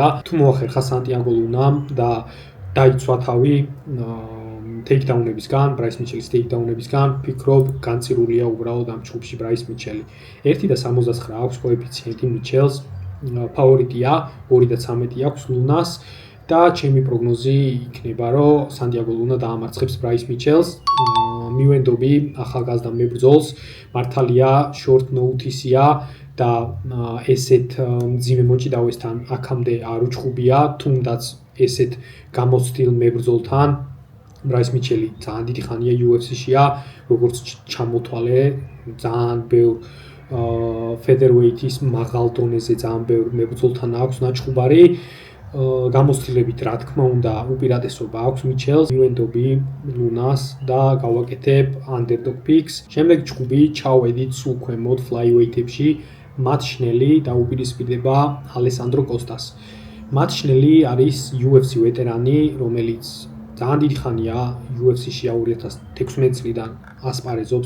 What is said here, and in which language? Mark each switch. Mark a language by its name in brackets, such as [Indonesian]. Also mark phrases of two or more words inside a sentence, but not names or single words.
[Georgian] თუ მოახერხა სანტიაგო ლუნამ და დაიცვა თავი ტეიქდაუნებისგან, ბრაის მიჩელის ტეიქდაუნებისგან, ვფიქრობ, განწირულია უბრალოდ ამ ჩხუბში ბრაის მიჩელი. 1.69 აქვს კოეფიციენტი მიჩელს, ფავორიტია 2.13 აქვს ლუნას და ჩემი პროგნოზი იქნება, რომ სანტიაგო ლუნა დაამარცხებს ბრაის მიჩელს. მივენდობი ახალგაზრდა მებრძოლს, მართალია [English] short notice- [Georgian] ია და ესეთ მძიმე მოჭიდავესთან აქამდე არ უჩხუბია, თუნდაც ესეთ გამოცდილ მებრძოლთან ბრაის მიჩელი ძალიან დიდი ხანია UFC-შია, როგორც ჩამოთვალე, ძალიან ბევრ featherweight-ის მაღალ დონეზე ძალიან ბევრ მებრძოლთან აქვს ნაჩხუბარი. გამოცდილებით რა თქმა უნდა უპირატესობა აქვს მიჩელს, მივენდობი ლუნას და გავაკეთებ [English] underdog picks. [Georgian] შემდეგ ჩხუბი ჩავედით სულ ქვემოთ flyweight-ებში, მათ შნელი დაუპირისპირდება ალესანდრო კოსტას. მათ შნელი არის UFC ვეტერანი, რომელიც ძალიან დიდი ხანია UFC-ში 2016 წლიდან ასპარეზობს.